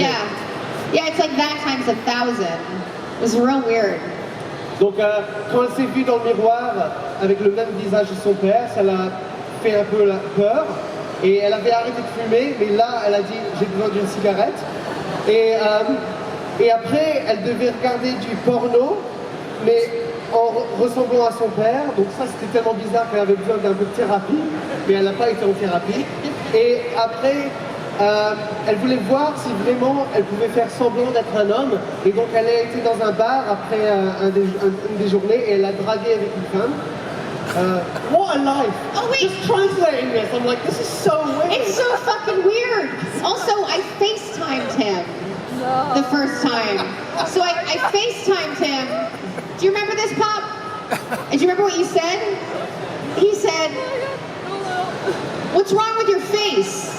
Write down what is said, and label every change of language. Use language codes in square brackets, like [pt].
[en] Yeah, it's like that times 1,000. It was real weird. [fr] Donc quand elle s'est vue dans le miroir avec le même visage de son père, ça l'a fait un peu peur. Et elle avait arrêté de fumer, mais là elle a dit j'ai besoin d'une cigarette. Et après, elle devait regarder du porno, mais en ressemblant à son père. Donc ça, c'était tellement bizarre qu'elle avait besoin d'un peu de thérapie, mais elle n'a pas été en thérapie. Et après, elle voulait voir si vraiment elle pouvait faire semblant d'être un homme. Et donc elle a été dans un bar après une des journées et elle a dragué avec une femme. [en] What a life! Oh wait! Just translating this, I'm like, this is so weird. It's so fucking weird. Also, I FaceTimed him the first time. So I FaceTimed him. Do you remember this, Pop? And do you remember what you said? He said, "What's wrong with your face?"